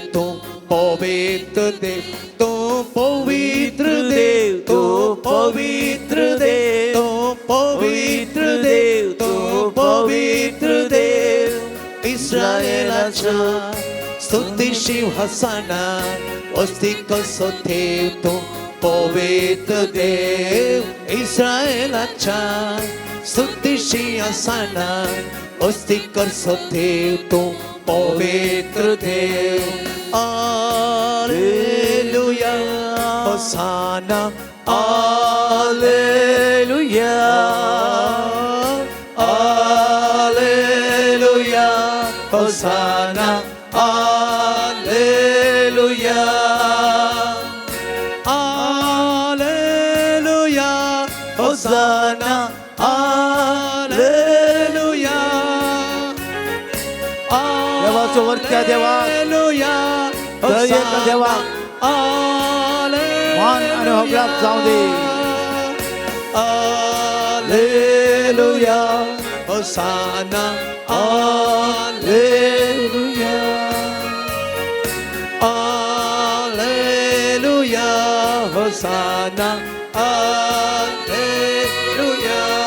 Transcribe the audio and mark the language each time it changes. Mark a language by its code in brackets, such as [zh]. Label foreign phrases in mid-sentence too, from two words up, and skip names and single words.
[kok] तो पवित्र देव, तो पवित्र देव, तो पवित्र देव, तो पवित्र देव, तो पवित्र देव इस्रायेलाच्या स्तुती सिंहासनार वस्ती करसो देव. तो पवित्र देव इस्रायेलाच्या स्तुती सिंहासनार वस्ती करसो देव. तो पवित्र देव. [la] Alleluia, Hosanna, Alleluia, Alleluia, Hosanna, Alleluia, Alleluia, Hosanna, Alleluia. [kok] देवाचो वर्त्या देवा, [la] Hosanna, [kok] देवा मान आणि होगळाक जाऊ दे. [la] Alleluia, Hosanna, Alleluia, Alleluia, Hosanna, Alleluia.